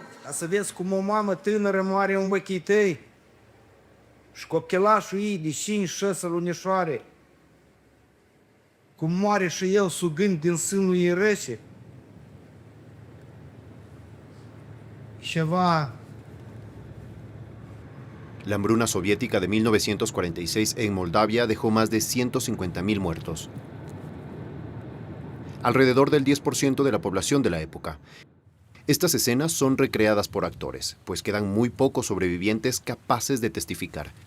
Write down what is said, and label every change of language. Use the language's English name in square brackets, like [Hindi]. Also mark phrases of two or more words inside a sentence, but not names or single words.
[Romanian] Ca să vezi cum o mamă tânără moare în ochii tăi și copchelașul ei de 5-6 lunișoare, cum moare și el sugând din sânul ei rece. Ceva. [Spanish] La hambruna soviética de 1946 en Moldavia dejó más de 150.000 muertos. Alrededor del 10% de la población de la época. Estas escenas son recreadas por actores, pues quedan muy pocos sobrevivientes capaces de testificar.